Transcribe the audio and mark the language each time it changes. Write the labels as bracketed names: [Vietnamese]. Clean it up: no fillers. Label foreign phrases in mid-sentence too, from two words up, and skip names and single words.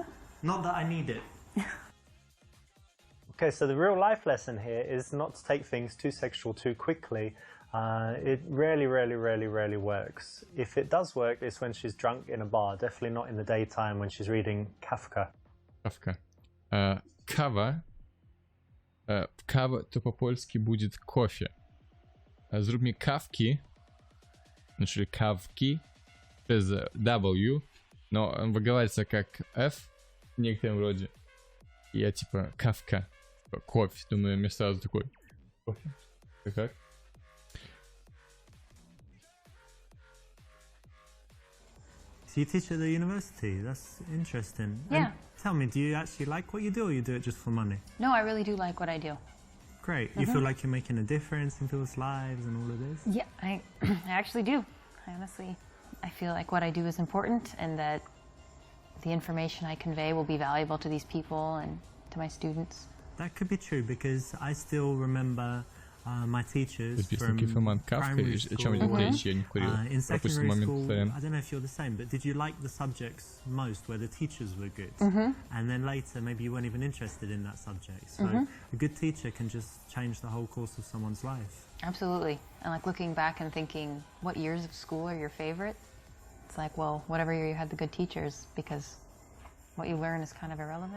[English] Not that I need it. Okay, so the real life lesson here is not to take things too sexual too quickly. It rarely works. If it does work, it's when she's drunk in a bar. Definitely not in the daytime when she's reading Kafka. [Russian] Кавка. Кава. Кава то по-польски будет кофе. [Polish] Зрób mi kawki, czyli kawki, przez W, [Russian] но он выговаривается как F в некотором роде. И я типа кавка, типа, кофе. Думаю, мне сразу такой кофе. Ты как? [English] So you teach at the university? That's interesting. Yeah. And tell me, do you actually like what you do, or you do it just for money? No, I really do like what I do. Great. You feel like you're making a difference in people's lives and all of this? Yeah, I actually do. I feel like what I do is important and that the information I convey will be valuable to these people and to my students. That could be true, because I still remember my teachers from [Russian] Подписники Фоман Кавка, [English] primary [Russian] о чем идет [English] school. [Russian] речь, я не курил. [English] In [Russian] Пропустил [English] secondary [Russian] момент, [English] school, [Russian] сорян. [English] I don't know if you're the same, but did you like the subjects most where the teachers were good? And then later, maybe you weren't even interested in that subject. So a good teacher can just change the whole course of someone's life. Absolutely. And like looking back and thinking, what years of school are your favorite? It's like, well, whatever year you had the good teachers, because what you learn is kind of irrelevant.